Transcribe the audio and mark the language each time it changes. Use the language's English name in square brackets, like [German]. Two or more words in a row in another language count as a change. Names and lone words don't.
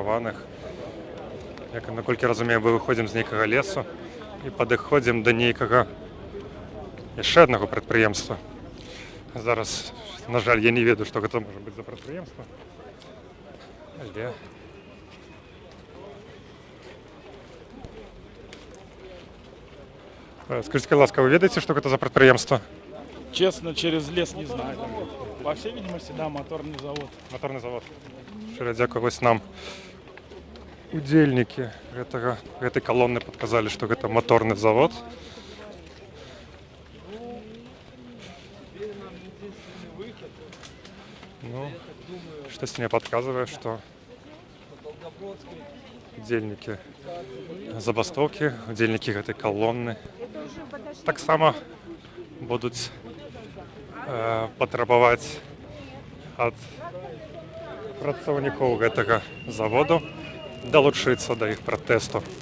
[Belarusian] Наколькі разумею, мы выходзім з нейкага лесу, і падыходзім да нейкага яшчэ аднаго прадпрыемства. Зараз, на жаль, я не ведаю, што гэта можа быць за прадпрыемства. Але скажите, ласка, вы ведаете, [Russian] что это за предприемство? Честно, через лес не знаю. По всей видимости, да, моторный завод. Моторный завод. [Belarusian] Шчыра дзякуй, вось нам удзельнікі гэтай калоны падказалі, што гэта моторны завод. Ну, штось мне падказвае, што удзельнікі забастоўкі, удзельнікі гэтай калоны таксама будуць патрабаваць ад працаўнікоў гэтага заводу далучыцца да іх пратэсту.